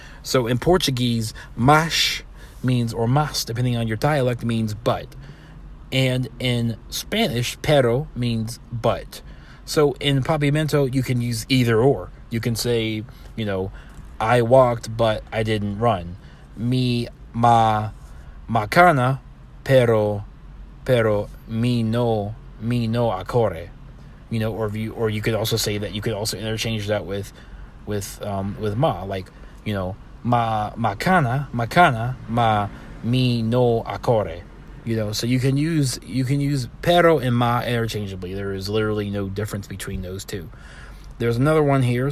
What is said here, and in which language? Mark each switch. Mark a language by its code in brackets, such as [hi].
[en] So in Portuguese, mas means, or mas, depending on your dialect, means but. And in Spanish, pero means but. So in Papiamento, you can use either or. You can say, I walked, but I didn't run. [pap] Mi macana, pero mi no acore. [en] Or you could also say that, you could also interchange that with ma, like, [pap] macana ma mi no acore. [en] So you can use pero and ma interchangeably. There is literally no difference between those two. There's another one here.